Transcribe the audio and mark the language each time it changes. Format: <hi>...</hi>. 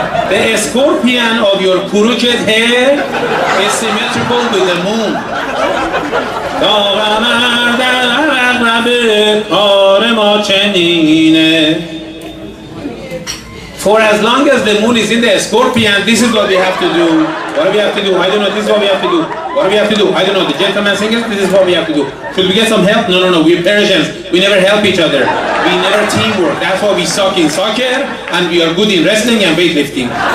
<en>The scorpion of your crooked hair is symmetrical with the moon.</en> <fa>تا قمر در اغرب کار ما چنینه.</fa> <en>For as long as the moon is in the scorpion, this is what we have to do. What do we have to do? I don't know. This is what we have to do. What do we have to do? I don't know. The gentleman singers, this is what we have to do. Should we get some help? No. We're Persians. We never help each other. We never teamwork. That's why we suck in soccer and we are good in wrestling and weightlifting.</en>